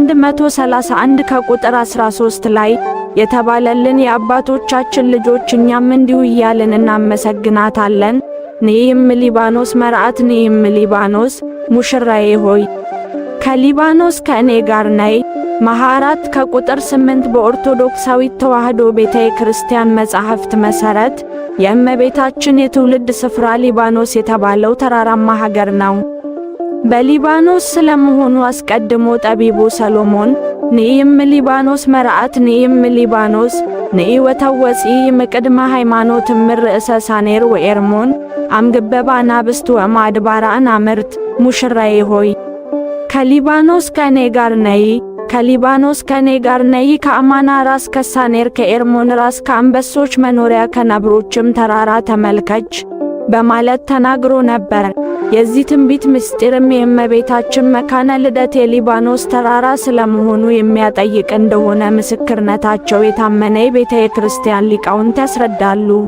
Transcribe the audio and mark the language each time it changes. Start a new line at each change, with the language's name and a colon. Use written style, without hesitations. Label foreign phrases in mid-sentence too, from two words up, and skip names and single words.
Amharic: 131 ከቁጥር 13 ላይ የተባለልን የአባቶቻችን ልጆች እኛም እንዲሁ እያልን እናመሰግናታለን።
Geez: ንኢም ሊባኖስ መርዓት ንኢም ሊባኖስ
Amharic: ሙሽራዬ ሆይ ከሊባኖስ ከእኔ ጋር ነይ። መኃራት ከቁጥር 8 በኦርቶዶክሳዊት ተዋሕዶ ቤተ ክርስቲያን መጻሕፍት መሠረት የእመቤታችን የትውልድ ስፍራ ሊባኖስ የተባለው ተራራማ ሀገር ነው። በሊባኖስ ስለመሆኑ አስቀድሞ ጠቢቡ ሰሎሞን
Geez: ንኢም ሊባኖስ መርዓት ንኢም ሊባኖስ ንኢ ወተወፂ እምቅድመ ሃይማኖት እምርእሰ ሳኔር ወኤርሞን አምግበባ አናብስት ወእምአድባረ አናምርት
Amharic: ሙሽራዬ ሆይ ከሊባኖስ ከእኔ ጋር ነይ፣ ከሊባኖስ ከእኔ ጋር ነይ፣ ከአማና ራስ ከሳኔር ከኤርሞን ራስ ከአንበሶች መኖሪያ ከነብሮችም ተራራ ተመልከች በማለት ተናግሮ ነበር። የዚህ ትንቢት ምስጢርም የእመቤታችን መካነ ልደት የሊባኖስ ተራራ ስለመሆኑ የሚያጠይቅ እንደሆነ ምስክርነታቸው የታመነ የቤተ ክርስቲያን ሊቃውንት ያስረዳሉ።